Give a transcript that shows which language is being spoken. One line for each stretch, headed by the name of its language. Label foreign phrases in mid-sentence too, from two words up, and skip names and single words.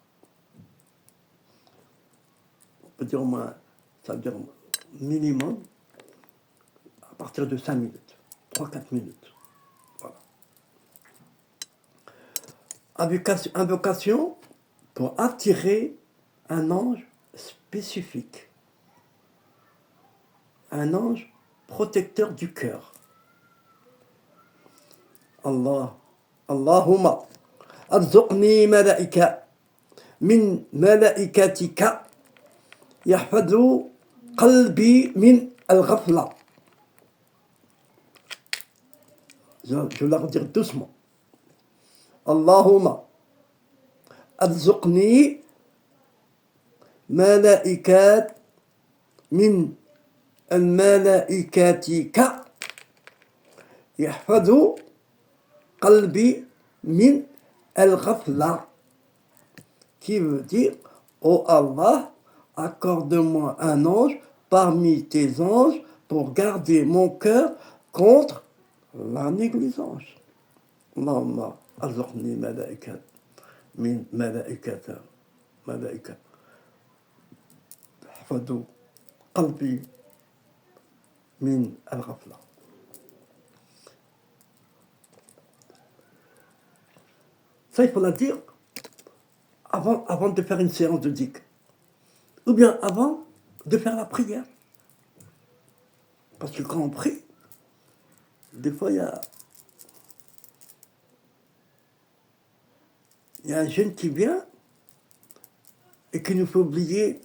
French: On peut dire au moins, ça veut dire minimum, à partir de 5 minutes, 3-4 minutes. Voilà. Invocation pour attirer un ange spécifique. Un ange protecteur du cœur.
Arabic: اللهم ارزقني ملائكة من ملائكتك يحفظ قلبي من الغفلة.
French: Je la redire doucement.
Arabic: اللهم ارزقني ملائكة من الملائكتك يحفظ قلبي من الغفلة,
French: qui veut dire, ô Allah, accorde-moi un ange parmi tes anges pour garder mon cœur contre la négligence.
Arabic: اللهم ارزقني ملائكة من ملائكة ملائكة يحفظ قلبي من الغفلة.
French: Ça, il faut la dire avant de faire une séance de dhikr. Ou bien avant de faire la prière. Parce que quand on prie, des fois, il y a un jeune qui vient et qui nous fait oublier.